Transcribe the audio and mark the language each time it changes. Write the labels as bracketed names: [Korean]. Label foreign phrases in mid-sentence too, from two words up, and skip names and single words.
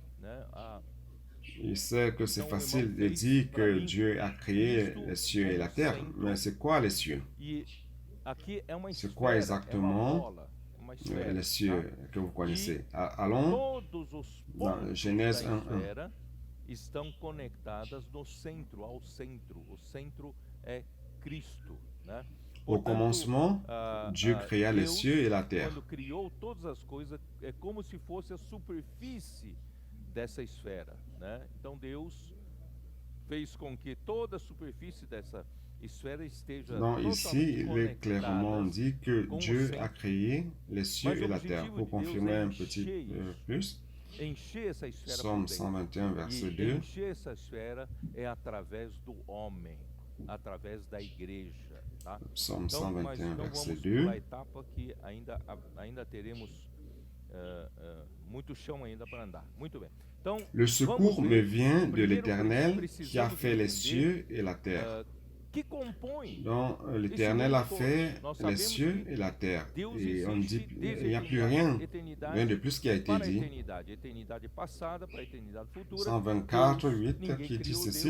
[French] Je sais que c'est facile de dire que Dieu a créé les cieux et la terre, mais c'est quoi les cieux? C'est quoi exactement les cieux que vous connaissez? Allons dans Genèse 1:1. [Portuguese] Estão conectadas no centro, ao centro. O centro é Cristo, né? [French] Au commencement, Dieu créa les cieux et la terre. [Portuguese] Quando criou todas as coisas, é como se fosse a superfície dessa esfera, né? Então Deus fez com que toda a superfície dessa esfera esteja [French] donc ici, il est clairement dit que Dieu a créé les cieux et la terre. Pour confirmer un petit plus, Psalm 121, verset 2. [Portuguese] Encher essa esfera é através do homem, através da igreja, tá? [French] Psalm 121, [Portuguese] então [French] verset [Portuguese] vamos [French] 2. [Portuguese] para a etapa que ainda teremos muito chão ainda para andar. Muito bem. Então, [French] le secours me vient de l'Éternel qui a fait les cieux et la terre. Donc, l'Éternel a fait les cieux et la terre. Et on dit, il n'y a plus rien de plus qui a été dit. 124, 8 qui dit ceci.